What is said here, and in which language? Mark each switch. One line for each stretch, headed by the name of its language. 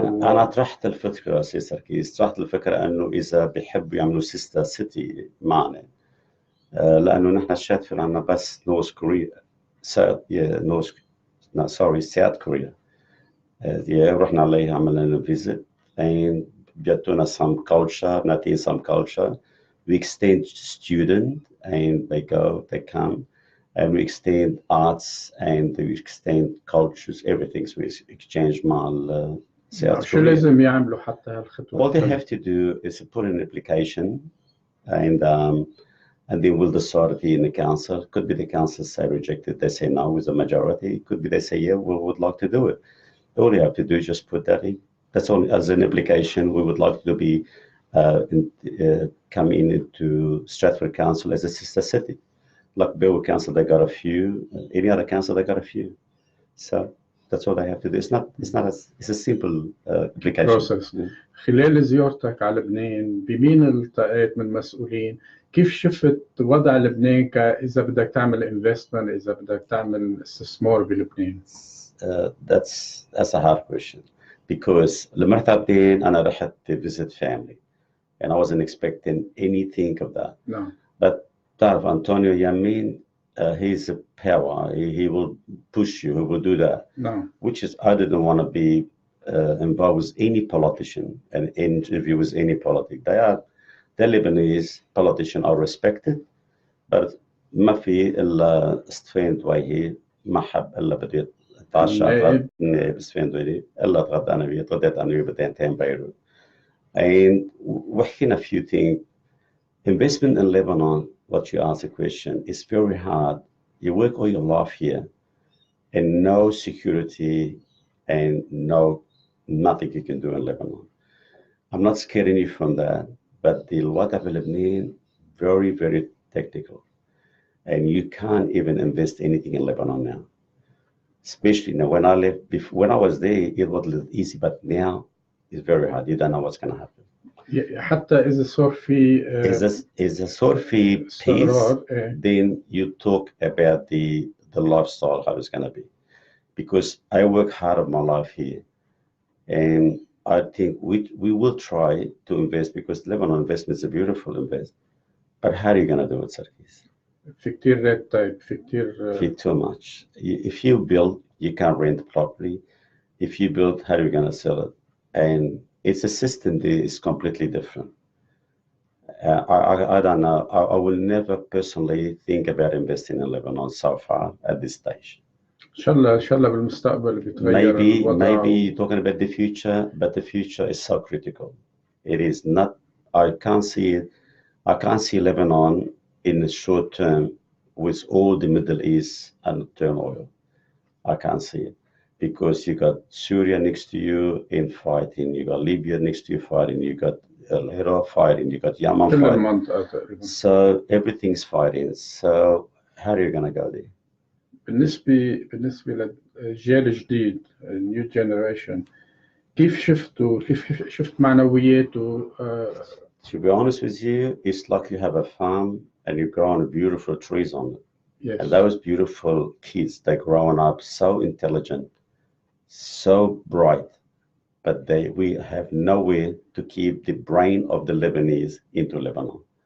Arabic: أنا طرحت الفكرة سي سركيس، طرحت الفكرة أنه إذا بيحبوا يعملوا سيستا سيتي معنا، لأنه نحن شايفين عنا بس نورث كوريا، ساوث كوريا. رحنا عليها عملنا فيزيت and بيعطونا
English: some culture,
Arabic: نعطيهم some culture.
English: We exchange student and they come and we exchange arts and we exchange cultures, everything. So we exchange
Arabic: مع
English: South
Arabic: شو
English: Korea.
Arabic: لازم يعملوا حتى هالخطوة؟
English: All they have to do is put in an application and they will decide in the council. Could be the council say rejected, they say no with a majority. Could be they say yeah, we would like to do it. All you have to do is just put that in. That's all as an application. We would like to be come into Stratford Council as a sister city. Like Bill Council, they got a few. Any other council, they got a few. So that's all they have to do. It's a simple application. Process.
Arabic: خلال زيارتك على لبنان بمين التقيت من مسؤولين؟ كيف شفت وضع لبنان إذا بدك تعمل investment، إذا بدك تعمل استثمار بلبنان؟
English: That's a hard question because
Arabic: لما رحت عبدين أنا رحت
English: to visit family and I wasn't expecting anything of that. No. But
Arabic: تعرف
English: Antonio Yamin, he's a power. He will push you. He will do that. No. Which is I didn't want to be involved with any politician and interview with any politic. The Lebanese politicians are respected, but
Arabic: ما في إلا ستفين دويهي ما حب إلا بدي تعشى نائب ستفين دويهي إلا تغدى أنا بيه تغديت أنا بيه بدينتين بيروت.
English: And
Arabic: وحكينا
English: few things. Investment in Lebanon, what you ask a question, is very hard. You work all your life here and no security and nothing you can do in Lebanon. I'm not scaring you from that, but the Wada Lebanon, very, very technical. And you can't even invest anything in Lebanon now. Especially now, when I was there, it was a little easy, but now it's very hard. You don't know what's going to happen.
Arabic: حتى إذا صار في إذا صار في
English: peace, then you talk about the lifestyle, how it's going to be. Because I work hard of my life here, and I think we will try to invest because Lebanon investment is a beautiful investment. But how are you going to do it, Sarkis?
Arabic: في كتير red tape، في كتير
English: too much. If you build, you can't rent properly. If you build, how are you going to sell it? And it's a system that is completely different. I don't know. I will never personally think about investing in Lebanon so far at this stage.
Arabic: إن شاء الله بالمستقبل بيتغير الوضع.
English: Maybe talking about the future, but the future is so critical. It is not. I can't see Lebanon in the short term with all the Middle East and turmoil. I can't see it. Because you got Syria next to you in fighting, you got Libya next to you fighting, you got Iraq fighting, you got Yemen fighting. So everything's fighting. So how are you going to go there?
Arabic: بالنسبة للجيل الجديد new generation كيف شفت معنوياته؟
English: To be honest with you, it's like you have a farm and you're growing beautiful trees on it. Yes. And those beautiful kids, they're growing up so intelligent, so bright, but we have nowhere to keep the brain of the Lebanese into Lebanon.